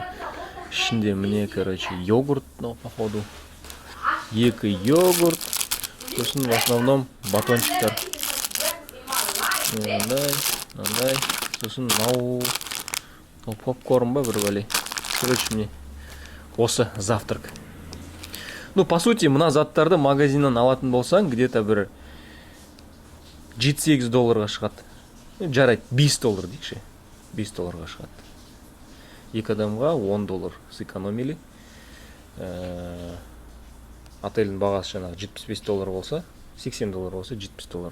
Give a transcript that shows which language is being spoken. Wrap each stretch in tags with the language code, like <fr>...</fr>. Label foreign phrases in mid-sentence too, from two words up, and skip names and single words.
<kk>Ішінде міне, короче, йогурт, мынау, походу. 2 йогурт. Сосын</kk> <ru>в основном</ru> <kk>батончиктар. Мындай. Сосын мынау попкорн ба бір бәле. Короче, міне осы завтрак.</kk> <ru>Ну, по сути,</ru> <kk>мына заттарды магазиннан алатын болсаң, где-то бір $7-8 шығады. Жарайды, $5 дейікші. $5 шығады. 2 адамға $10 сэкономили. Отельдің бағасы жаңағы $75 болса, $80 болса, $70.</kk>